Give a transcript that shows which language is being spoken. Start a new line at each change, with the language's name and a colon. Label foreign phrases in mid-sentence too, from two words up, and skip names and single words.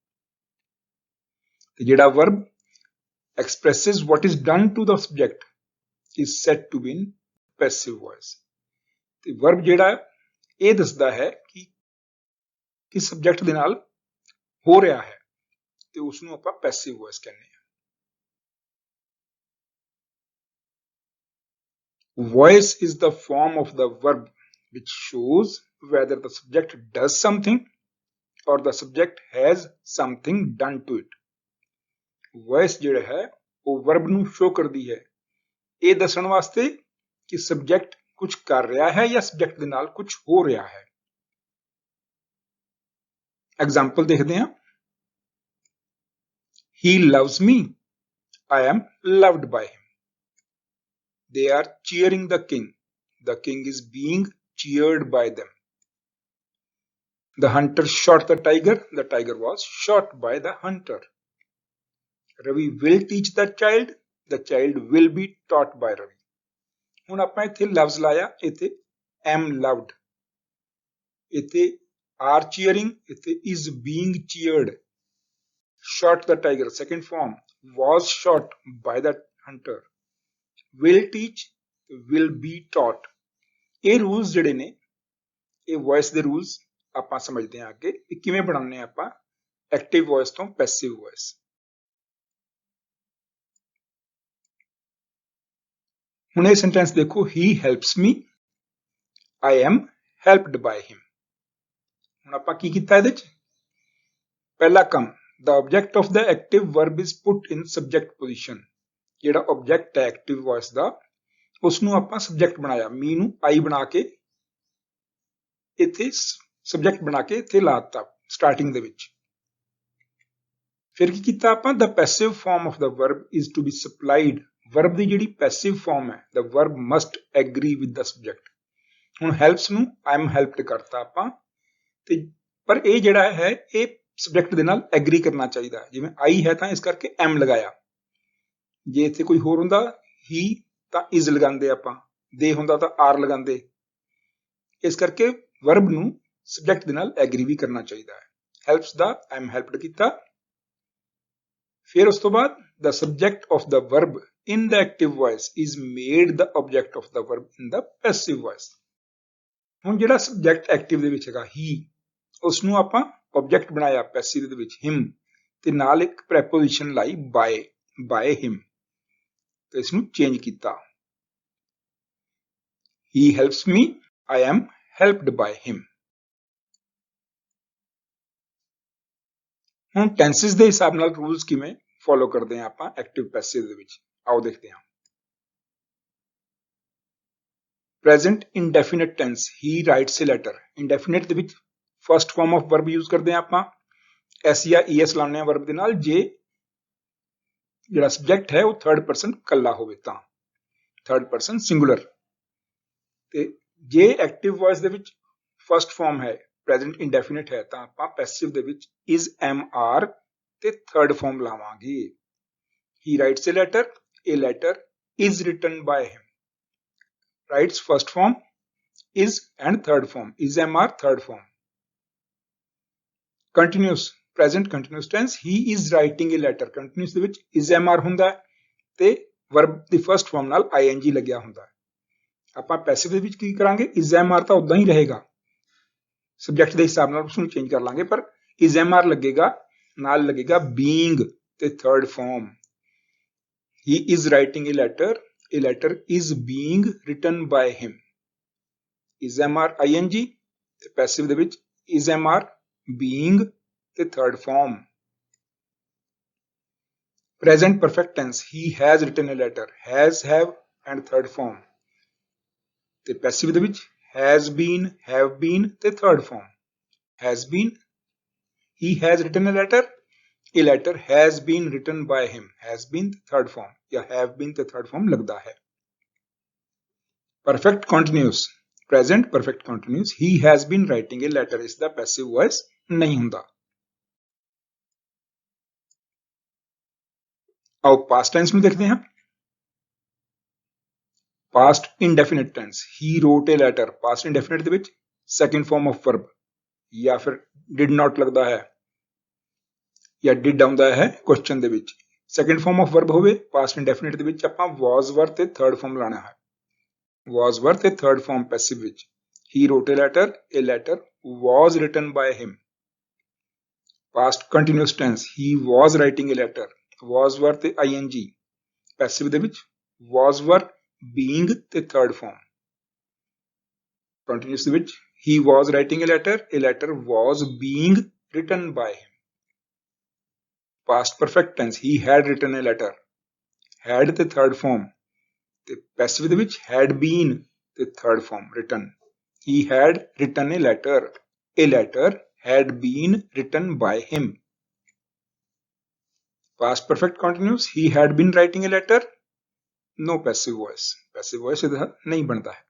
Punjabi: ਤੇ ਜਿਹੜਾ
English: verb expresses what is done to the subject is said to be in passive voice.
Punjabi: ਤੇ ਵਰਬ ਜਿਹੜਾ ਇਹ ਦੱਸਦਾ ਹੈ ਕਿ ਕਿਸ ਸਬਜੈਕਟ ਦੇ ਨਾਲ ਹੋ ਰਿਹਾ ਹੈ ਤੇ ਉਸ ਨੂੰ ਆਪਾਂ
English: passive voice
Punjabi: ਕਹਿੰਦੇ ਹਾਂ।
English: Voice is the form of the verb which shows whether the subject does something or the subject has something done to it।
Punjabi: Voice ਜਿਹੜਾ ਹੈ ਉਹ verb ਨੂੰ show ਕਰਦੀ ਹੈ ਇਹ ਦੱਸਣ ਵਾਸਤੇ ਕਿ subject ਕੁਝ ਕਰ ਰਿਹਾ ਹੈ ਜਾਂ subject ਦੇ ਨਾਲ ਕੁਝ ਹੋ ਰਿਹਾ ਹੈ। ਐਗਜ਼ਾਮਪਲ ਦੇਖਦੇ ਹਾਂ।
English: He loves me, I am loved by him। They are cheering the king, the king is being cheered by them। The hunter shot the tiger was shot by the hunter। Ravi will teach the child will be taught by Ravi।
Punjabi: ਹੁਣ ਆਪਾਂ ਇੱਥੇ ਲਫ਼ਜ਼ ਲਾਇਆ, ਇੱਥੇ
English: am loved,
Punjabi: ਇੱਥੇ
English: are cheering,
Punjabi: ਇੱਥੇ
English: is being cheered। Shot the tiger, second form, was shot by the hunter। will teach, will be taught।
Punjabi: ਇਹ ਰੂਲਸ ਜਿਹੜੇ ਨੇ ਇਹ ਵੌਇਸ ਦੇ ਰੂਲਸ ਆਪਾਂ ਸਮਝਦੇ ਹਾਂ ਅੱਗੇ ਕਿ ਕਿਵੇਂ ਬਣਾਉਂਦੇ ਆਪਾਂ
English: active voice
Punjabi: ਤੋਂ
English: passive voice.
Punjabi: ਹੁਣ ਇਹ ਸੈਂਟੈਂਸ ਦੇਖੋ,
English: he helps me, I am helped by him।
Punjabi: ਹੁਣ ਆਪਾਂ ਕੀ ਕੀਤਾ ਇਹਦੇ ਚ? ਪਹਿਲਾ ਕੰਮ,
English: the object of the active verb is put in subject position।
Punjabi: ਜਿਹੜਾ ਆਬਜੈਕਟ ਹੈ
English: active voice
Punjabi: ਦਾ ਉਸ ਨੂੰ ਆਪਾਂ ਸਬਜੈਕਟ ਬਣਾਇਆ। ਮੀ ਨੂੰ ਆਈ ਬਣਾ ਕੇ ਇੱਥੇ ਸਬਜੈਕਟ ਬਣਾ ਕੇ ਇੱਥੇ ਲਾਤਾ ਸਟਾਰਟਿੰਗ ਦੇ ਵਿੱਚ। ਫਿਰ ਕੀ ਕੀਤਾ ਆਪਾਂ?
English: the passive form of the verb is to be supplied। verb
Punjabi: ਦੀ ਜਿਹੜੀ
English: passive form ਹੈ the verb must agree with the subject।
Punjabi: ਹੁਣ helps ਨੂੰ
English: I am helped
Punjabi: ਕਰਤਾ ਆਪਾਂ ਤੇ ਪਰ ਇਹ ਜਿਹੜਾ ਹੈ ਇਹ ਸਬਜੈਕਟ ਦੇ ਨਾਲ ਐਗਰੀ ਕਰਨਾ ਚਾਹੀਦਾ। ਜਿਵੇਂ I ਹੈ ਤਾਂ ਇਸ ਕਰਕੇ am ਲਗਾਇਆ। ਜੇ ਇੱਥੇ ਕੋਈ ਹੋਰ ਹੁੰਦਾ he ਤਾਂ is ਲਗਾਉਂਦੇ ਆਪਾਂ, they ਹੁੰਦਾ ਤਾਂ are ਲਗਾਉਂਦੇ। ਇਸ ਕਰਕੇ ਵਰਬ ਨੂੰ ਸਬਜੈਕਟ ਦੇ ਨਾਲ ਐਗਰੀ ਵੀ ਕਰਨਾ ਚਾਹੀਦਾ ਹੈ। ਹੈਲਪਸ ਦਾ
English: I am helped
Punjabi: ਕੀਤਾ। ਫਿਰ ਉਸ ਤੋਂ ਬਾਅਦ
English: the subject of the verb in the active voice is made the object of the verb in the passive voice।
Punjabi: ਹੁਣ ਜਿਹੜਾ ਸਬਜੈਕਟ ਐਕਟਿਵ ਦੇ ਵਿੱਚ ਹੈਗਾ he, ਉਸ ਨੂੰ ਆਪਾਂ ਆਬਜੈਕਟ ਬਣਾਇਆ ਪੈਸਿਵ ਦੇ ਵਿੱਚ him ਤੇ ਨਾਲ ਇੱਕ ਪ੍ਰੈਪੋਜੀਸ਼ਨ ਲਾਈ
English: by him
Punjabi: ਤੇ ਇਸ ਨੂੰ ਚੇਂਜ ਕੀਤਾ।
English: he helps me, I am helped by him।
Punjabi: ਹੁਣ ਟੈਂਸਿਸ ਦੇ ਹਿਸਾਬ ਨਾਲ ਰੂਲਸ ਕਿਵੇਂ ਫੋਲੋ ਕਰਦੇ ਹਾਂ ਆਪਾਂ
English: active passive
Punjabi: ਦੇ ਵਿੱਚ, ਆਓ ਦੇਖਦੇ ਹਾਂ।
English: present indefinite tense, he writes a letter.
Punjabi: ਇਨਡੈਫੀਨਿਟ ਦੇ ਵਿੱਚ
English: first form of verb use
Punjabi: ਕਰਦੇ ਹਾਂ ਆਪਾਂ, ਐਸ ਜਾਂ ਈਐਸ ਲਾਉਂਦੇ ਹਾਂ ਵਰਬ ਦੇ ਨਾਲ, ਜੇ ਜਿਹੜਾ ਸਬਜੈਕਟ ਹੈ ਉਹ
English: third person
Punjabi: ਕੱਲਾ ਹੋਵੇ ਤਾਂ,
English: third person singular.
Punjabi: ਤੇ ਜੇ
English: active voice
Punjabi: ਦੇ ਵਿੱਚ
English: first form
Punjabi: ਹੈ,
English: present indefinite
Punjabi: ਹੈ, ਤਾਂ ਆਪਾਂ ਪੈਸਿਵ ਦੇ ਵਿੱਚ
English: is, am, are
Punjabi: ਤੇ
English: third form
Punjabi: ਲਾਵਾਂਗੇ।
English: He writes a letter is written by him. Writes first form, is and third form, is, am, are third form. Continuous, present continuous tense, he is writing a letter।
Punjabi: Continuous ਦੇ ਵਿੱਚ
English: is, am, are
Punjabi: ਹੁੰਦਾ ਤੇ verb ਦੀ
English: first form
Punjabi: ਨਾਲ ing ਲੱਗਿਆ ਹੁੰਦਾ। ਆਪਾਂ passive ਦੇ ਵਿੱਚ ਕੀ ਕਰਾਂਗੇ,
English: is, am, are
Punjabi: ਤਾਂ ਉਦਾਂ ਹੀ ਰਹੇਗਾ, ਸਬਜੈਕਟ ਦੇ ਹਿਸਾਬ ਨਾਲ ਉਸਨੂੰ ਚੇਂਜ ਕਰ ਲਾਂਗੇ, ਪਰ
English: is, am, are
Punjabi: ਲੱਗੇਗਾ, ਨਾਲ ਲੱਗੇਗਾ being ਤੇ
English: third form। He is writing a letter is being written by him। is, am, are ing ਤੇ passive
Punjabi: ਦੇ ਵਿੱਚ
English: is, am, are being ਤੇ third form। present perfect tense, he has written a letter, has, have and third form ਤੇ passive
Punjabi: ਦੇ ਵਿੱਚ
English: has been, have been ਤੇ third form। has been, he has written a letter has been written by him, has been third form या have been ਤੇ third form
Hindi: लगता है।
English: perfect continuous, present perfect continuous, he has been writing a letter,
Hindi: इसका passive voice नहीं ਹੁੰਦਾ। आओ
English: past tense
Hindi: ਨੂੰ देखते हैं।
English: past indefinite tense, he wrote a letter, past indefinite
Punjabi: ਦੇ ਵਿੱਚ
English: second form of verb
Hindi: या फिर
English: did not
Hindi: लगता है
English: या did
Punjabi: ਆਉਂਦਾ ਹੈ
English: question
Punjabi: ਦੇ ਵਿੱਚ।
English: second form of verb ਹੋਵੇ past indefinite
Punjabi: ਦੇ ਵਿੱਚ ਆਪਾਂ
English: was, were ਤੇ third form
Punjabi: ਲਾਣਾ ਹੈ।
English: was, were ਤੇ third form passive ਵਿੱਚ। he wrote a letter was written by him। past continuous tense, he was writing a letter, was, were ਤੇ ing passive
Punjabi: ਦੇ ਵਿੱਚ
English: was, were being ਤੇ third form। continuous
Punjabi: ਦੇ ਵਿੱਚ
English: he was writing a letter was being written by him। past perfect tense, he had written a letter, had the third form ਤੇ passive
Punjabi: ਦੇ ਵਿੱਚ
English: had been the third form written। he had written a letter had been written by him। past perfect continuous, he had been writing a letter, no passive voice
Punjabi: ਇਹਦਾ ਨਹੀਂ ਬਣਦਾ ਹੈ।